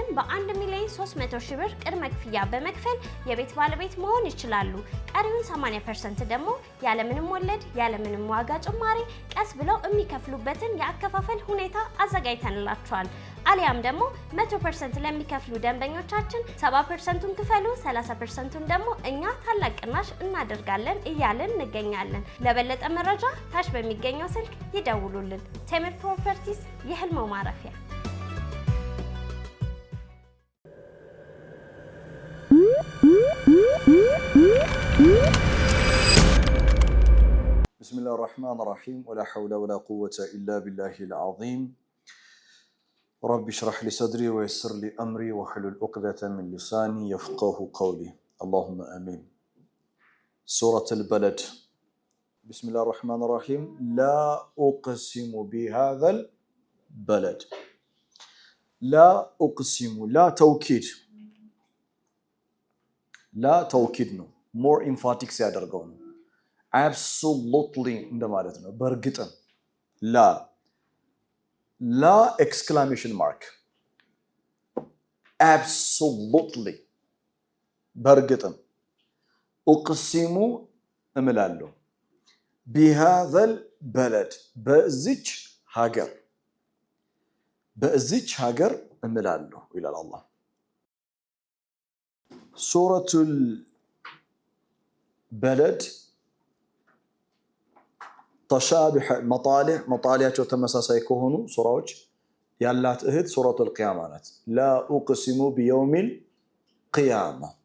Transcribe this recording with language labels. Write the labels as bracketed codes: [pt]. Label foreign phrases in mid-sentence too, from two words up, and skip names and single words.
[am] በ1,300,000 ብር ቅድመ ክፍያ በመክፈል የቤት ባለቤት መሆን ይችላሉ። ቀሪውን 80% ደግሞ ያለምንም ወለድ ያለምንም ዋጋ ጭማሪ ቀስ ብለው የሚከፍሉበትን የአከፋፈል ሁኔታ አዘጋጅተንላቸዋል። አሊያም ደግሞ 100% ለሚከፍሉ ደንበኞቻችን 70%ን ክፈሉ 30%ን ደግሞ እኛ ታላቅ ቅናሽ እናደርጋለን እያልን እንገኛለን። ለበለጠ መረጃ ታች በሚገኘው ስልክ ይደውሉልን። ቴምር ፕሮፐርቲስ የህልሞ ማረፊያ። [ar] بسم الله الرحمن الرحيم ولا حول ولا قوة إلا بالله العظيم رب اشرح لي صدري ويسر لي أمري واحلل عقدة من لساني يفقه قولي اللهم آمين. سورة البلد. بسم الله الرحمن الرحيم. لا أقسم بهذا البلد. لا أقسم. لا توكيد. لا توكيد [en] no. More emphatic سيادرقون. [am] Absolutely እንደማለት ነው። በእርግጥም ላ [en] exclamation mark absolutely [am] በእርግጥም እቅሲሙ እምላለሁ [ar] بهذا البلد [am] በዚች ሀገር እምላለሁ ይላል አላህ። ሱረቱል በለድ ተሻቢህ መጣሊያቸው ተመሳሳይ ከሆኑ ሱራዎች ያላት እህት ሱረቱል ቂያማ ናት። [ar] لا أقسم بيوم القيامة።